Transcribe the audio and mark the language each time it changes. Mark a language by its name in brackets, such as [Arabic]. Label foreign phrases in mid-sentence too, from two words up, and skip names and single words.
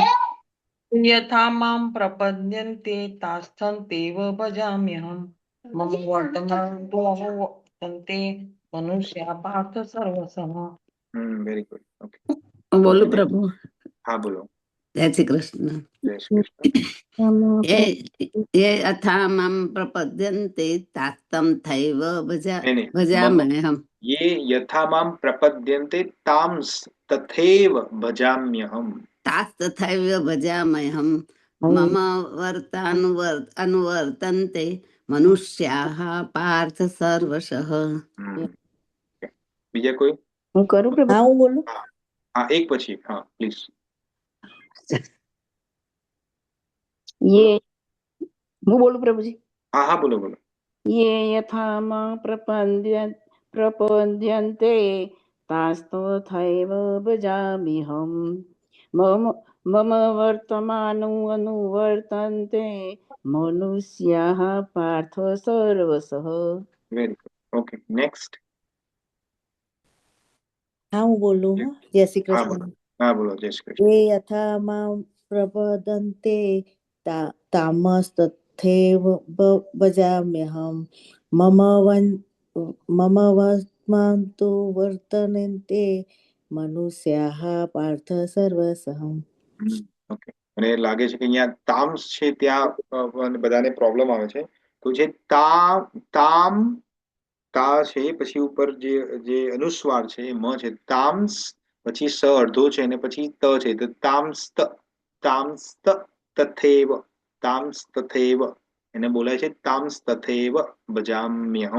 [Sanskrit] यथा माम प्रपद्यन्ते तास्थंतेव भजाम्यहम मम वर्तमानतो अनुवर्तन्ते मनुष्या पार्थ सर्वसः. [English] Very good. Okay, [Gujarati] બોલું પ્રભુ? હા, બોલો. જય શ્રી કૃષ્ણ. જય શ્રી કૃષ્ણ. [Sanskrit] ये यथा मां प्रपद्यन्ते तास्तं थैव [Gujarati] નહીં, નહીં. [Sanskrit] भजाम्यहम्. ये यथा माम प्रपद्यन्ते तांस तथैव भजाम्यहम. तास्तथैव भजाम्यहम् मम अनुवर्तन्ते मनुष्याः पार्थ सर्वशः. [Gujarati] બીજા કોઈ? હું કરું પ્રભુ? હા, હું બોલું? હા, એક પછી. હા, પ્લીઝ. ये હું બોલું પ્રભુજી? હા, હા, બોલો, બોલો. [Sanskrit] ये यथा मां प्रपद्यन्ते तास्तथैव भजाम्यहम् मम मम वर्तमानो अनुवर्तन्ते मनुष्याः पार्थ सर्वशः. [English] Very good. Okay, next. [Gujarati] હા હું બોલું. જય શ્રી હા, કૃષ્ણ. બોલો. હા, બોલો. જય શ્રી કૃષ્ણ. [Sanskrit] ए यथा मां प्रपद्यन्ते तामस्तथैव भजाम्यहं मम वर्त्मान् तु वर्तन्ते मनुष्याः पार्थ सर्वसः. [Gujarati] ઓકે, મને લાગે છે કે અહીંયા તામ્સ છે ત્યાં બધાને પ્રોબ્લેમ આવે છે. તો જે તામ તા છે પછી ઉપર જે અનુસ્વાર છે એ મ છે, તામ્સ પછી સ અડધો છે અને પછી ત છે, તો [Sanskrit] ताम्स तथैव ताम्स तथैव [Gujarati] એને બોલાય છે [Sanskrit] ताम्स तथैव भजाम्यहम.